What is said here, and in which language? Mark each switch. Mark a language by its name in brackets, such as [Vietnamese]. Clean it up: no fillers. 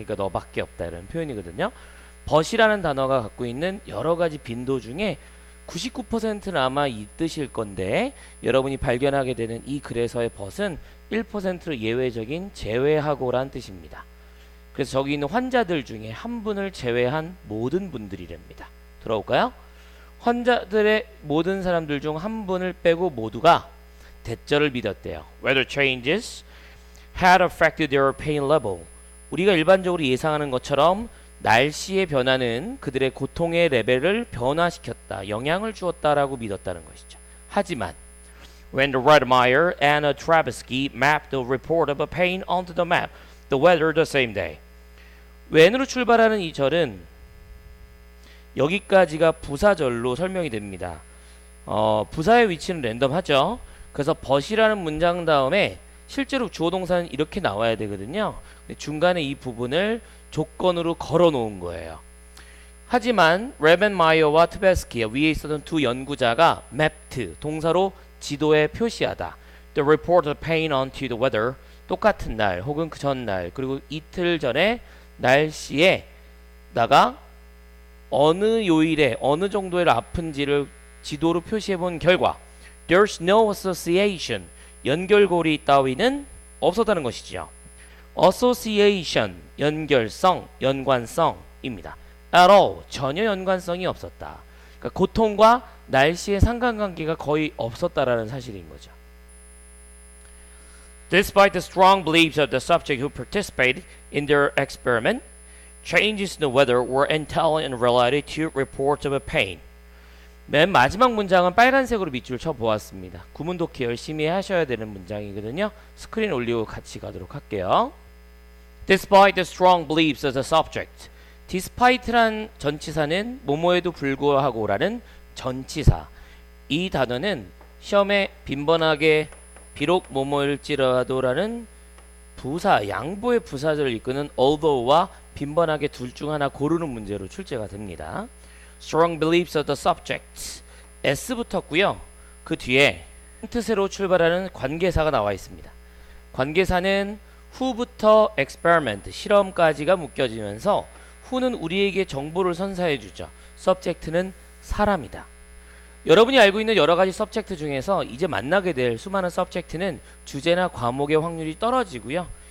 [Korean] 그러니까 너밖에 없다 이런 표현이거든요. but이라는 단어가 갖고 있는 여러 가지 빈도 중에 99%는 아마 이 뜻일 건데 여러분이 발견하게 되는 이 글에서의 but은 1%로 예외적인 제외하고란 뜻입니다. 그래서 저기 있는 환자들 중에 한 분을 제외한 모든 분들이랍니다. 들어볼까요? 환자들의 모든 사람들 중 한 분을 빼고 모두가 대절을 믿었대요. [English] Weather changes had affected their pain level. [Korean] 우리가 일반적으로 예상하는 것처럼 날씨의 변화는 그들의 고통의 레벨을 변화시켰다, 영향을 주었다라고 믿었다는 것이죠. [English] 하지만 when the Rademacher and Tversky mapped the report of a pain onto the map, the weather the same day. [Korean] when으로 출발하는 이 절은 여기까지가 부사절로 설명이 됩니다. 부사의 위치는 랜덤하죠. 그래서 but이라는 문장 다음에 실제로 주어 동사는 이렇게 나와야 되거든요. 중간에 이 부분을 조건으로 걸어 놓은 거예요. 하지만 레벤마이어와 트베스키 위에 있었던 두 연구자가 mapped 동사로 지도에 표시하다. [English] The report of pain onto the weather [Korean] 똑같은 날 혹은 그 전날 그리고 이틀 전에 날씨에다가 어느 요일에 어느 정도의 아픈지를 지도로 표시해 본 결과 [English] There's no association [Korean] 연결고리 따위는 없었다는 것이죠. Association 연결성, 연관성입니다. [English] At all [Korean] 전혀 연관성이 없었다. 그러니까 고통과 날씨의 상관관계가 거의 없었다라는 사실인 거죠. [English] Despite the strong beliefs of the subject who participated in their experiment, changes in the weather were entirely unrelated to reports of pain. [Korean] 맨 마지막 문장은 빨간색으로 밑줄 쳐 보았습니다. 구문 독해 열심히 하셔야 되는 문장이거든요. 스크린 올리고 같이 가도록 할게요. [English] Despite the strong beliefs of the subject. [Korean] Despite란 전치사는 뭐뭐에도 불구하고라는 전치사. 이 단어는 시험에 빈번하게 비록 뭐뭐일지라도라는 부사, 양보의 부사절을 이끄는 although와 빈번하게 둘 중 하나 고르는 문제로 출제가 됩니다. [English] Strong beliefs of the subject. [Korean] S 붙었고요. 그 뒤에 뜻으로 출발하는 관계사가 나와 있습니다. 관계사는 who부터 experiment, 실험까지가 묶여지면서 who는 우리에게 정보를 선사해 주죠. subject는 사람이다. 여러분이 알고 있는 여러 가지 subject 중에서 이제 만나게 될 수많은 subject는 주제나 과목의 확률이 떨어지고요.